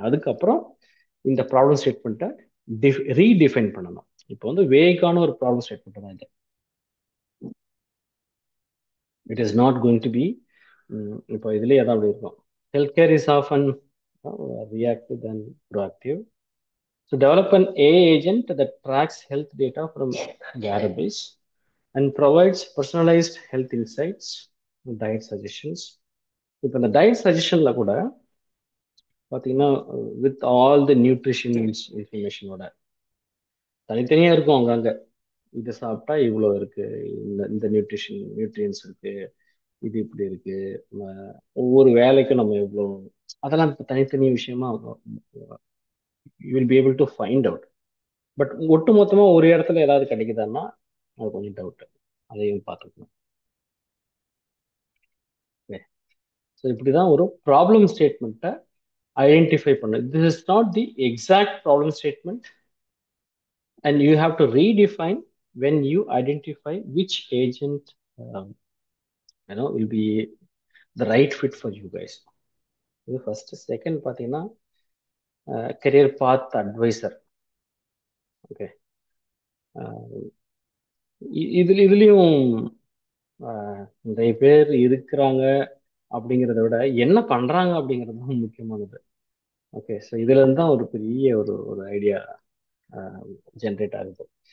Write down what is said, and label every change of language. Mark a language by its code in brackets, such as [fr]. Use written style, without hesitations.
[ta] அதுக்கப்புறம் இந்த ப்ராப்ளம் ஸ்டேட்மெண்ட்டை ரீடிஃபைன் பண்ணணும். இப்போ வந்து வேகான ஒரு ப்ராப்ளம் ஸ்டேட்மெண்ட் தான் இது. [en] It is not going to be. [ta] இப்போ இதுலேயே தான் அப்படி இருக்கும். [en] Health care is often reactive than proactive. So develop an AI agent that tracks health data from wearables and provides personalized health insights, diet suggestions. [ta] இப்போ இந்த diet சஜஷன்ல கூட பார்த்தீங்கன்னா [en] with all the nutrition இன்ஃபர்மேஷனோட [ta] தனித்தனியா இருக்கும் அங்கங்க. இது சாப்பிட்டா இவ்வளோ இருக்கு, இந்த இந்த நியூட்ரியன்ஸ் இருக்கு, இது இப்படி இருக்கு, ஒவ்வொரு வேலைக்கும் நம்ம எவ்வளோ, அதெல்லாம் இப்ப தனித்தனி விஷயமா [en] You will be able to find out. [ta] But ஒட்டு மொத்தமா ஒரு இடத்துல ஏதாவது கிடைக்குதான்னா அது கொஞ்சம் டவுட். அதையும் பார்த்துக்கணும். ஸோ இப்படிதான் ஒரு ப்ராப்ளம் ஸ்டேட்மெண்ட்டை ஐடென்டிஃபை பண்ணு. [en] This is not the exact problem statement and you have to redefine when you identify which agent will be the right fit for you guys. [ta] இது ஃபர்ஸ்ட். செகண்ட் பார்த்தீங்கன்னா career பாத் advisor. Okay. இதுலயும் நிறைய பேர் இருக்கிறாங்க அப்படிங்கிறத விட என்ன பண்றாங்க அப்படிங்கிறது தான் முக்கியமானது. ஓகே. ஸோ இதுல இருந்து தான் ஒரு பெரிய ஒரு ஒரு ஐடியா ஜென்ரேட் ஆகுது.